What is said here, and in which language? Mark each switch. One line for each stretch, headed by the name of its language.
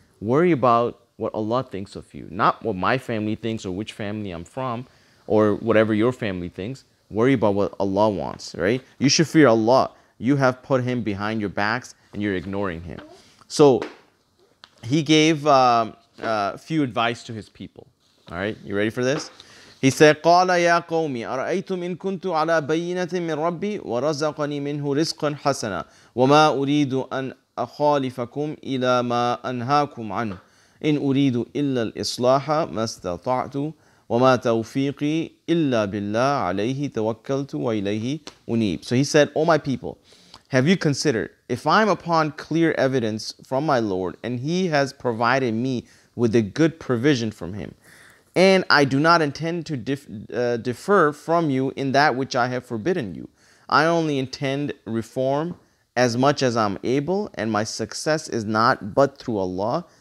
English: Worry about what Allah thinks of you, not what my family thinks or which family I'm from or whatever your family thinks. Worry about what Allah wants, right? You should fear Allah. You have put Him behind your backs and you're ignoring Him. So he gave few advice to his people. All right, you ready for this? He said,
Arabic: قال يا قوم أرأيتم إن كنت على بينة من ربي ورزقني منه رزقا حسنا وما أريد أن أخالفكم إلى ما أنهاكم عنه إن أريد إلا الإصلاح ما استطعت وما توفيقي إلا بالله عليه توكلت وإليه أنيب.
English: So he said, O my people, have you considered, if I am upon clear evidence from my Lord and He has provided me with a good provision from Him, and I do not intend to differ from you in that which I have forbidden you. I only intend reform as much as I'm able, and my success is not but through Allah.